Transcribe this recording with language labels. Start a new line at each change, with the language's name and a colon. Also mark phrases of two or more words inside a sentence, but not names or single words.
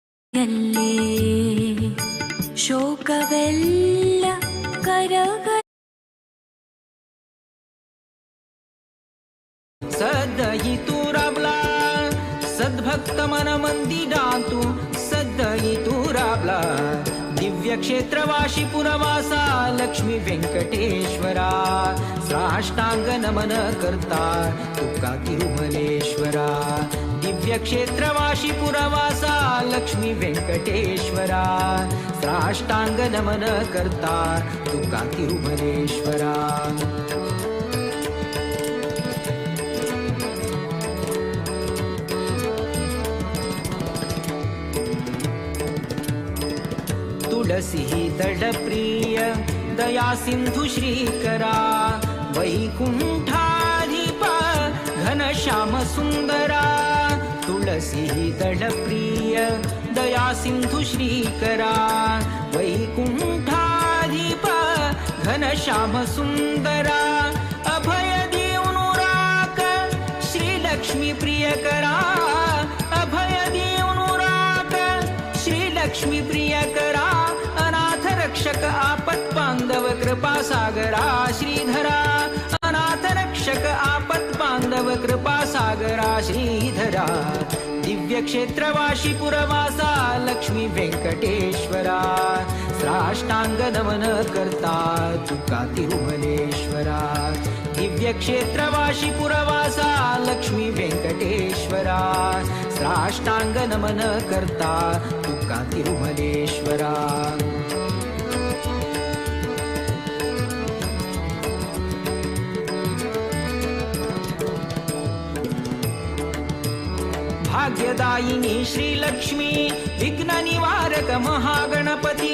Kannada: ಎಲ್ಲಿ ಶೋಕವೆಲ್ಲ ಕರಗ
Konkani: सद्दयितु राबला सद्भक्त मन मंदिरातु सद्दयितु राबला दिव्य क्षेत्रवाशी पुरवासा लक्ष्मी व्यंकटेश्वरा साष्टांग नमन करता तुका तिरुमलेश्वरा दिव्य क्षेत्रवाशी पुरवासा लक्ष्मी व्यंकटेश्वरा साष्टांग नमन करता तुका तिरुमलेश्वरा तुलसी दड प्रिय दया सिंधु श्रीकरा वैकुंठाधिप घनश्याम सुंदरा तुलसी दड प्रिय दया सिंधु श्रीकरा वैकुंठाधिप घनश्याम सुंदरा अभय देवनुराक श्री लक्ष्मी प्रियकरा अभय देवनुराक श्री लक्ष्मी प्रियकरा अनाथ रक्षक आपत् बांधव कृपा सागरा श्रीधरा अनाथ रक्षक आपत् बांधव कृपा सागरा श्रीधरा दिव्य क्षेत्रवाशी पुरवासा लक्ष्मी व्यंकटेश्वरा साष्टांग नमन करता तुका तिरुमलेश्वरा दिव्य क्षेत्रवाशी पुरवासा लक्ष्मी व्यंकटेश्वरा साष्टांग नमन करता तुका तिरुमलेश्वरा भाग्यदायिनी श्रीलक्ष्मी विघ्न निवारक महागणपती